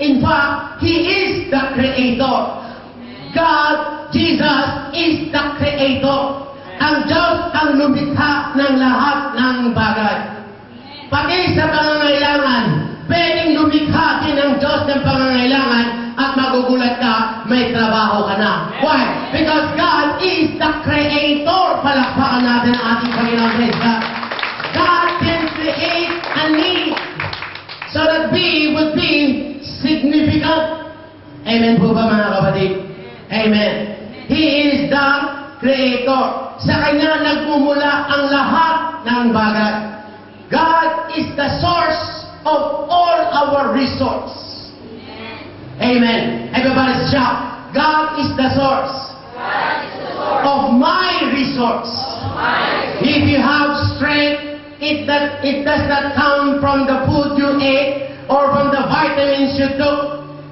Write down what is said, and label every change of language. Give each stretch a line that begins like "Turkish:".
English: In fact, He is the Creator. God, Jesus, is the Creator.
Filipino: Ang Diyos ang lumikha ng lahat ng bagay. Pati sa pangangailangan, pwedeng lumikha din ng Diyos ng pangangailangan at magugulat ka, may trabaho ka na.
English: Why? Because God is the Creator.
Filipino: Palakpakan natin ang ating Panginoon.
English: Praise God. God can create a need so that we would be significant.
Filipino: Amen po ba mga kapatid? Amen.
English: He is the Creator.
Filipino: Sa Kanya nagmumula ang lahat ng bagay.
English: God is the source of all our resource. Amen. Everybody shout, God is the source of my resource. If you have strength, it does not come from the food you ate or from the vitamins you took.